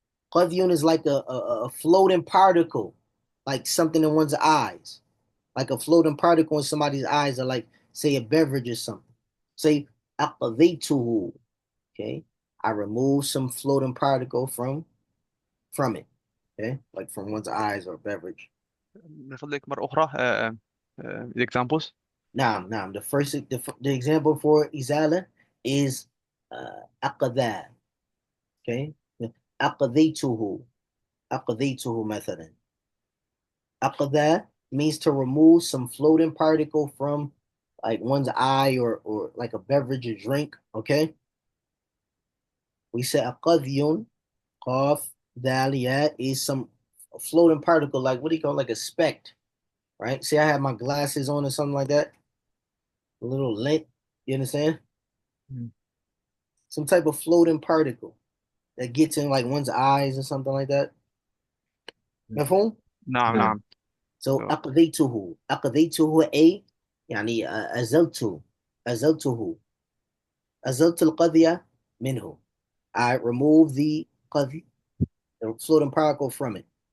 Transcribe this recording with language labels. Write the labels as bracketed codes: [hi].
[en] قذي is like a floating particle, like something in one's eyes. Like a floating particle in somebody's eyes, or like, say, a beverage or something. [ar] Say, أقذيته. [en] Okay, I remove some floating particle from it. Okay, like from one's eyes or beverage. [ar] من فضلك مرة أخرى [en] examples. Now, the example for izala is أقذا. [ar] Okay, أقذيته. أقذيته مثلا. [en] أقذا means to remove some floating particle from like one's eye or like a beverage or drink. Okay, we say أقذيون Qaf, dal, ya is some floating particle, like what do you call like a speck, right? See, I have my glasses on or something like that, a little lint. You understand? mm, Some type of floating particle that gets in like one's eyes or something like that. mm. [ar] مفهوم؟ نعم نعم. نعم. [en] So [ar] أقذيته أي يعني أزلته أزلت القذية منه. [en] I remove the قذي, the floating particle from it.